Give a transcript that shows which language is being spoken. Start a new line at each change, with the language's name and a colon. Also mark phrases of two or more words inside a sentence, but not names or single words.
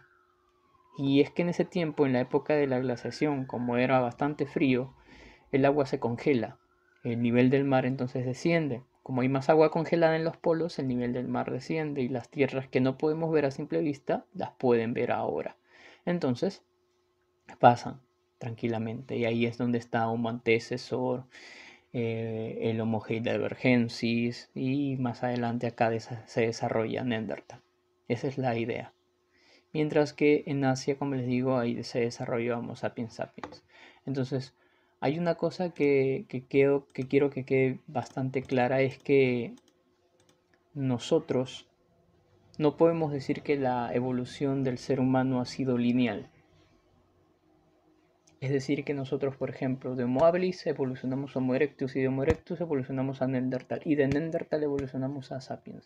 Spanish: Y es que en ese tiempo, en la época de la glaciación, como era bastante frío, el agua se congela, el nivel del mar entonces desciende. Como hay más agua congelada en los polos, el nivel del mar desciende y las tierras que no podemos ver a simple vista, las pueden ver ahora. Entonces, pasan tranquilamente y ahí es donde está Homo antecesor, el Homo heidelbergensis y más adelante acá se desarrolla Neandertal. Esa es la idea. Mientras que en Asia, como les digo, ahí se desarrolló Homo sapiens sapiens. Entonces, hay una cosa que quiero que quede bastante clara, es que nosotros no podemos decir que la evolución del ser humano ha sido lineal. Es decir, que nosotros, por ejemplo, de Homo habilis evolucionamos a Homo erectus y de Homo erectus evolucionamos a Neandertal y de Neandertal evolucionamos a Sapiens.